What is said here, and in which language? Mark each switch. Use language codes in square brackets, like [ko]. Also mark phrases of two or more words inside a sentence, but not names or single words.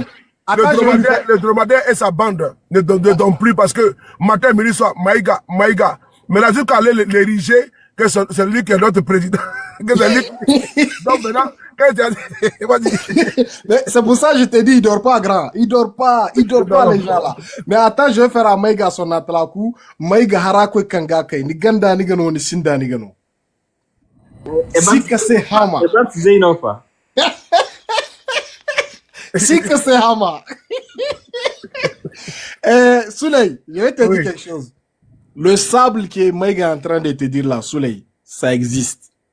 [fr] Le dromadaire et sa bande ne dorment plus parce que matin, midi, soir, Maïga. Mais là, jusqu'à aller l'ériger, que c'est lui qui est notre président. Que c'est lui. Donc maintenant, c'est pour ça que je te dis, il dort pas, grand. Il dort pas les gens là. Mais attends, je vais faire à Maïga son atlaku. [dje] Maïga harakwe kangake. Ni ganda ni gano, ni sinda ni gano. [fr] Si que c'est Hama. Si que c'est Hama. Souley, je vais te dire quelque chose. Le sable que Maïga est en train de te dire là, Souley, ça existe.